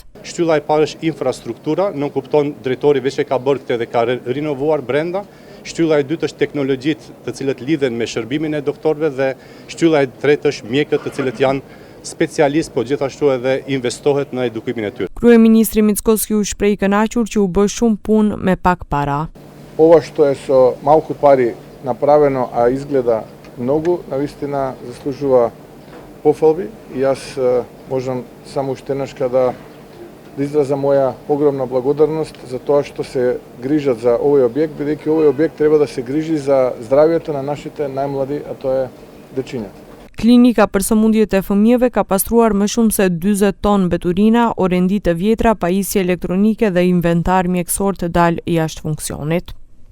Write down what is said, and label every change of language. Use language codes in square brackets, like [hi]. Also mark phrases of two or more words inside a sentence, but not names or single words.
[sq] Shtylla e parë është infrastruktura, nuk kupton drejtori veç e ka bërë këtë dhe ka rinovuar brenda. Shtylla e dytë është teknologjitë të cilët lidhen me shërbimin e doktorëve dhe shtylla e tretë është mjekët të cilët janë specialistë, po gjithashtu edhe investohet në edukimin e tyre. Kryeministri Mickoski u shpreh i kënaqur që u bë shumë punë me pak para. [mk] Ова што е со малку пари направено, а изгледа многу, навистина заслужува пофалби и јас можам само уште еднашка да изразам моја огромна благодарност за тоа што се грижат за овој објект, бидејќи овој објект треба да се грижи за здравјето на нашите најмлади, а тоа е дечињата. [sq] Klinika për sëmundjet e fëmijëve ka pastruar më shumë se 40 ton mbeturina, orendi të vjetra, pajisje elektronike dhe inventar mjekësor të dalë jashtë funksionit.